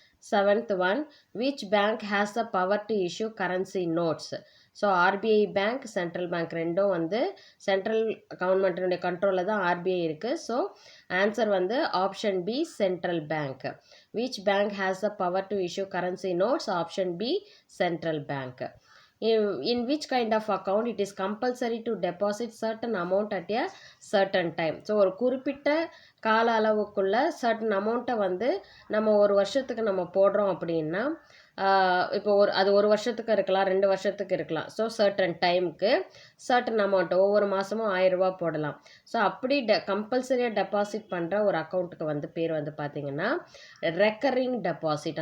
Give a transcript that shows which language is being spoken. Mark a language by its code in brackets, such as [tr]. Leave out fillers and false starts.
[en] Seventh one which bank has the power to issue currency notes? [ta] So RBI bank, central bank ரெண்டும் வந்து central கவர்மெண்ட்டினுடைய கண்ட்ரோலில் தான் RBI இருக்குது. [en] So answer வந்து option B central bank. Which bank has the power to issue currency notes? Option B central bank. In which kind of account it is compulsory to deposit certain amount at a certain time? [ta] So ஒரு குறிப்பிட்ட கால அளவுக்குள்ள certain அமௌண்ட்டை வந்து நம்ம ஒரு வருஷத்துக்கு நம்ம போடுறோம் அப்படின்னா இப்போ அது ஒரு வருஷத்துக்கு இருக்கலாம், 2 வருஷத்துக்கு இருக்கலாம். ஸோ சர்டன் டைமுக்கு சர்டன் அமௌண்ட் ஒவ்வொரு மாதமும் 1000 ரூபா போடலாம். ஸோ அப்படி கம்பல்சரியாக டெபாசிட் பண்ணுற ஒரு அக்கௌண்ட்டுக்கு வந்து பேர் வந்து பார்த்திங்கன்னா ரெக்கரிங் டெபாசிட்.